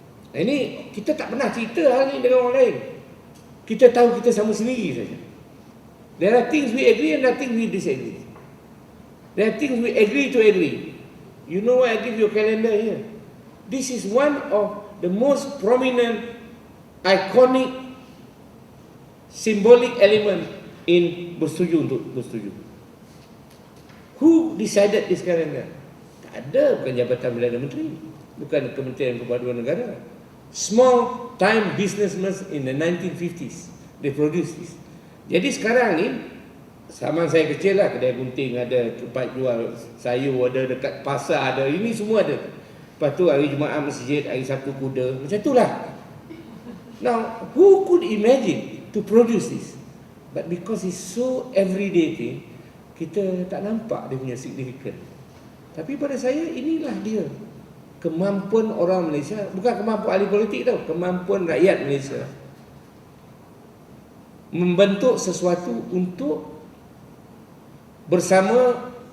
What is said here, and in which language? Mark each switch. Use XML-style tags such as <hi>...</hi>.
<ms>Ini kita tak pernah cerita hal ini dengan orang lain. Kita tahu kita sama sendiri saja.</ms> <en>There are things we agree and there are things we disagree. There are things we agree to agree. You know what, I give you a calendar here. This is one of the most prominent, iconic, symbolic element in</en> <ms>bersetuju untuk bersetuju.</ms> <en>Who decided this calendar?</en> <ms>Tak ada, bukan Jabatan Perdana Menteri, bukan Kementerian Perpaduan Negara.</ms> <en>Small time businessmen in the 1950s, they produced this.</en> <ms>Jadi sekarang ni, zaman saya kecil lah, kedai gunting ada, tempat jual sayur ada, dekat pasar ada, ini semua ada. Lepas tu hari Jumaat masjid, hari Sabtu kuda, macam tu lah.</ms> <en>Now, who could imagine to produce this? But because it's so everyday thing,</en> <ms>kita tak nampak dia punya</ms> <en>significant.</en> <ms>Tapi pada saya, inilah dia kemampuan orang Malaysia. Bukan kemampuan ahli politik tau, kemampuan rakyat Malaysia membentuk sesuatu untuk bersama.</ms>